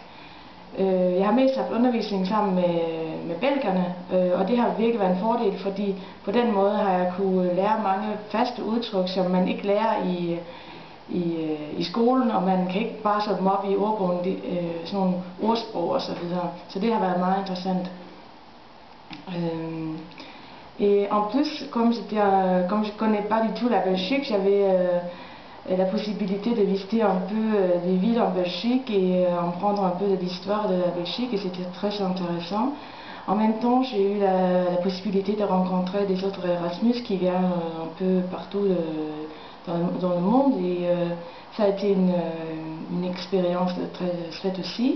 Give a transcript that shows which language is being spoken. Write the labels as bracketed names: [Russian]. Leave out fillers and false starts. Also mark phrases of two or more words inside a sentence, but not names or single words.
[Danish] Jeg har mest haft undervisning sammen med belgierne, og det har virkelig været en fordel, fordi på den måde har jeg kunne lære mange faste udtryk, som man ikke lærer i skolen, og man kan ikke bare slå dem op i ordbogen, sådan nogle ordsprog og så videre. Så det har været meget interessant. [French] Et en plus, comme je connais pas du tout la Belgique, j'avais la possibilité de visiter un peu les villes en Belgique et en prendre un peu de l'histoire de la Belgique, et c'était très intéressant. En même temps, j'ai eu la possibilité de rencontrer des autres Erasmus qui viennent un peu partout dans le monde, et ça a été une expérience très chouette aussi.